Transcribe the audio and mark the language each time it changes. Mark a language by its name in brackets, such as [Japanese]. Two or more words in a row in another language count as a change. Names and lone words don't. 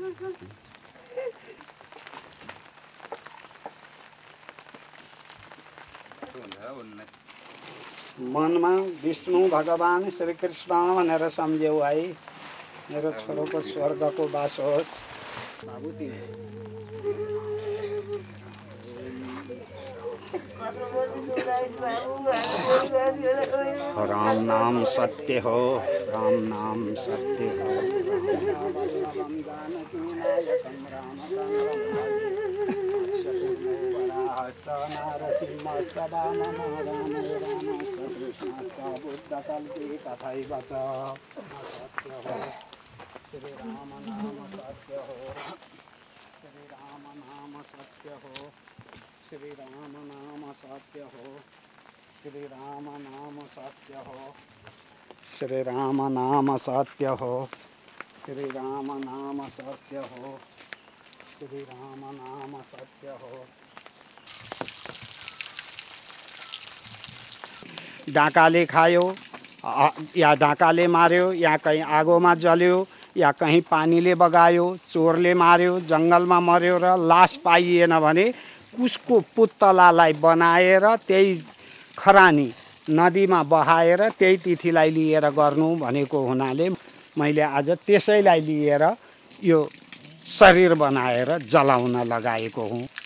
[Nepali] मनमा विष्णु भगवान श्री कृष्ण भनेर सम्झ्यौ है, मेरो छोरोको स्वर्गको बास होस्। राम नाम सत्य हो, राम नाम सत्य हो। [Sanskrit] तथैव च [Nepali] श्री राम नाम सत्य हो, श्री राम नाम सत्य हो, श्री राम नाम सत्य हो, श्री राम नाम सत्य हो, श्री राम नाम सत्य हो, श्री राम नाम सत्य हो, श्री राम नाम सत्य हो। डाकाले खायो या डाकाले मार्यो या कहीं आगोमा जल्यो या कहीं पानीले बगायो, चोरले मार्यो, जङ्गलमा मर्यो र लास पाइएन भने कुशको पुतलालाई बनाएर त्यही खरानी नदीमा बहाएर त्यही तिथिलाई लिएर गर्नु भनेको हुनाले मैले आज त्यसैलाई लिएर यो शरीर बनाएर जलाउन लगाएको हुँ।